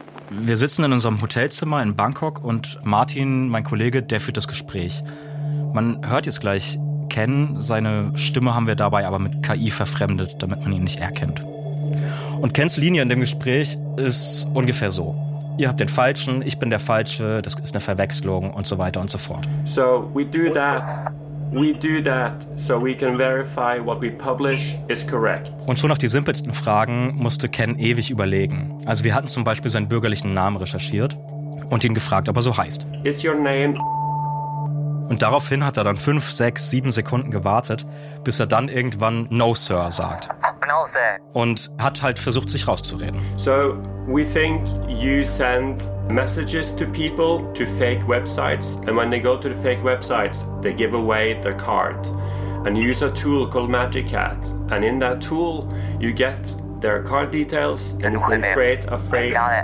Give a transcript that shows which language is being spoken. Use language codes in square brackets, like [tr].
[de] Wir sitzen in unserem Hotelzimmer in Bangkok und Martin, mein Kollege, der führt das Gespräch. Man hört jetzt gleich Ken, seine Stimme haben wir dabei aber mit KI verfremdet, damit man ihn nicht erkennt. Und Kens Linie in dem Gespräch ist ungefähr so. Ihr habt den Falschen, ich bin der Falsche, das ist eine Verwechslung und so weiter und so fort. [en] So, we do that so we can verify what we publish is correct. [de] Und schon auf die simpelsten Fragen musste Ken ewig überlegen. Also wir hatten zum Beispiel seinen bürgerlichen Namen recherchiert und ihn gefragt, ob er so heißt. [en] Is your name [de] Und daraufhin hat er dann 5, 6, 7 Sekunden gewartet, bis er dann irgendwann [en] No Sir [de] sagt. [en] No Sir. [de] Und hat halt versucht, sich rauszureden. [en] So, we think you send messages to people to fake websites. And when they go to the fake websites, they give away their card. And you use a tool called Magic Hat. And in that tool, you get their card details and you can create a fake.